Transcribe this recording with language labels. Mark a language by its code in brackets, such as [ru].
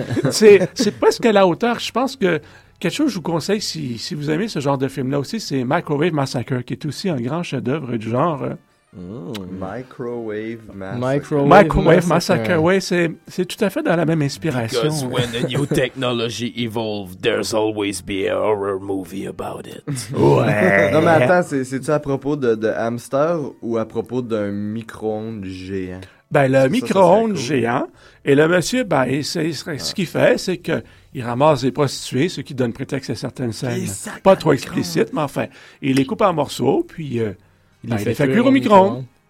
[fr] c'est presque à la hauteur. Je pense que quelque chose que je vous conseille, si vous aimez ce genre de film-là aussi, c'est Microwave Massacre, qui est aussi un grand chef-d'œuvre du genre... Microwave Massacre. Oui, c'est tout à fait dans la même inspiration. [en] Because when a new technology evolves, there's always be a horror movie about it. [fr] Ouais. Non, mais attends, c'est-tu à propos de hamster ou à propos d'un micro-ondes géant? Ben, le micro-ondes géant, et le monsieur, ben, ce qu'il fait, c'est que il ramasse des prostituées, ce qui donne prétexte à certaines scènes. Pas trop explicites, mais enfin, il les coupe en morceaux, puis... Il fait cuire au micro-ondes.